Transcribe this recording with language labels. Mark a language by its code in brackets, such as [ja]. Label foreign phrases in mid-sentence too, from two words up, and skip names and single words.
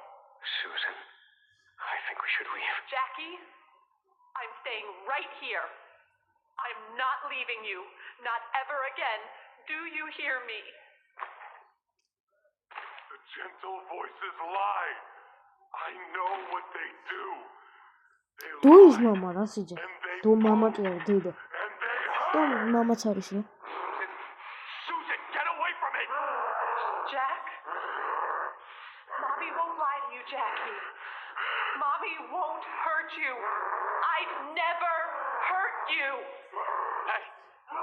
[en] Susan, I think we should leave. Jackie, I'm staying right here. I'm not leaving you. Not ever again. Do you hear me? The gentle voices lie. I know what they do. [ka] თუ ის მამა რა სიძე? თუ მამა კი არა დედა. და მამაც არის რა. [en] Susan, get away from me! Jack? Mommy won't lie to you, Jackie. Mommy won't hurt you. I'd never hurt you. Hey,